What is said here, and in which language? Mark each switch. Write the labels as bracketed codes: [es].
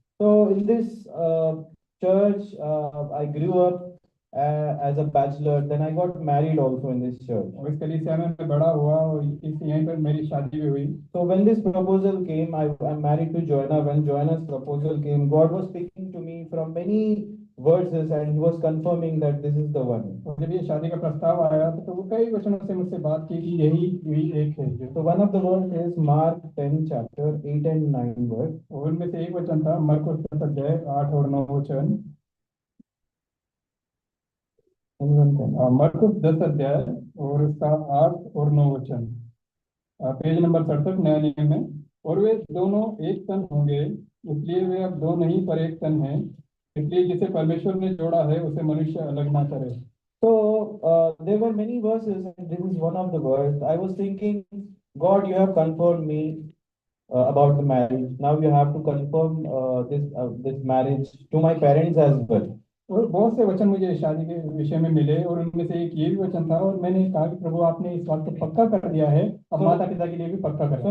[en] So in this church, I grew up as a bachelor. Then I got married also in this church. [hi] और इस कलीसिया में मैं बड़ा हुआ और यहीं पर मेरी शादी भी हुई। [en] So when this proposal came, I'm married to Joanna. When Joanna's proposal came, God was speaking to me from many verses and He was confirming that this is the one. [hi] और जब ये शादी का प्रस्ताव आया तो वो कई वचनों से मुझसे बात की कि यही एक है। [en] So one of the verses is Mark 10 chapter 8 and 9 verse. [hi] और उनमें से एक वचन था मरकुस 10 अध्याय 8 और 9 वचन। मरकुस 10 अध्याय और उसका 8 और 9 वचन, पेज नंबर 67 नया नियम में। और वे दोनों एक तन होंगे, इसलिए वे अब दो नहीं पर एक तन हैं। इसलिए जिसे परमेश्वर ने जोड़ा है उसे मनुष्य अलग ना करे। [en] So there were many verses, and this is one of the verses. I was thinking, God, you have confirmed me about the marriage. Now you have to confirm this marriage to my parents as well. [hi] और बहुत से वचन मुझे शादी के विषय में मिले और उनमें से एक ये भी वचन था और मैंने कहा कि प्रभु आपने इस बात को पक्का कर दिया है, अब माता पिता के लिए भी पक्का कर।